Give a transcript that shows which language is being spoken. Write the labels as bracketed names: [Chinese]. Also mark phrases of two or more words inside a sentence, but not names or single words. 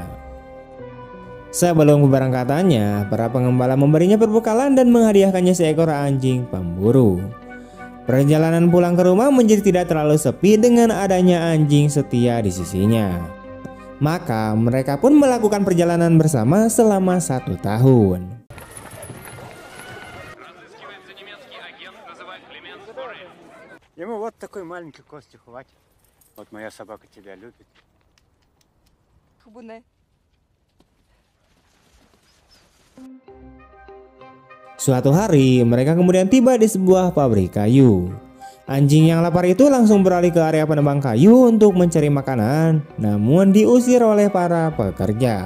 [Indonesian] Sebelum keberangkatannya, para penggembala memberinya perbekalan dan menghadiahkannya seekor anjing pemburu. Perjalanan pulang ke rumah menjadi tidak terlalu sepi dengan adanya anjing setia di sisinya. Maka mereka pun melakukan perjalanan bersama selama 1 tahun. [Russian] Ему вот такой маленький костюм хватит. Вот моя собака тебя любит. [Indonesian] Suatu hari mereka kemudian tiba di sebuah pabrik kayu. Anjing yang lapar itu langsung beralih ke area penebang kayu untuk mencari makanan, namun diusir oleh para pekerja.